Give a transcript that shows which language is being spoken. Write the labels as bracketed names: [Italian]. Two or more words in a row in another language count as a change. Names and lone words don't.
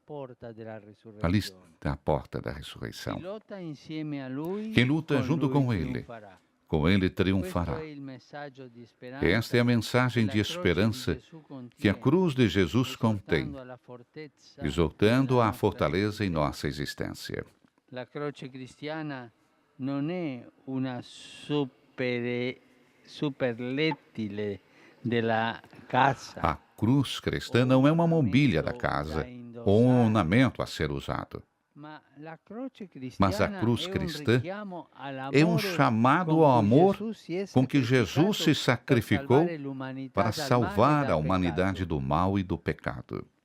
[Portuguese] Ali está a porta da ressurreição. Quem luta junto com Ele triunfará. Esta é a mensagem de esperança que a cruz de Jesus contém, exaltando a fortaleza em nossa existência. [Italian] La croce cristiana non è una superlettile della casa. [Portuguese] A cruz cristã não é uma mobília da casa ou um ornamento a ser usado, mas a cruz cristã é um chamado ao amor com que Jesus se sacrificou para salvar a humanidade do mal e do pecado.